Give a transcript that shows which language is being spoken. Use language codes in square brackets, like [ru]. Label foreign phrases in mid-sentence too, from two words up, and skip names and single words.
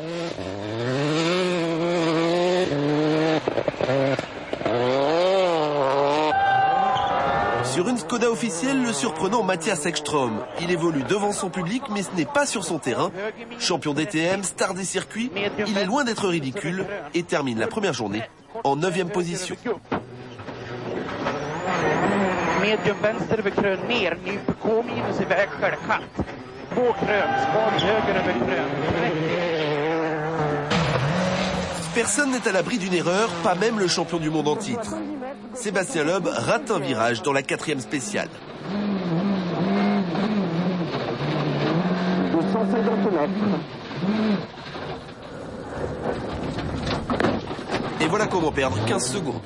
[fr] Sur une Skoda officielle, le surprenant Mattias Ekström. Il évolue devant son public, mais ce n'est pas sur son terrain. Champion DTM, star des circuits, il est loin d'être ridicule et termine la première journée en 9e position. [sv] Medium vänster över krön ner, nyp K minus i vägskäl, katt. 2 krön, svag höger över krön. [fr] Personne n'est à l'abri d'une erreur, pas même le champion du monde en titre. Sébastien Loeb rate un virage dans la 4e spéciale. 250 mètres. Et voilà comment perdre 15 secondes.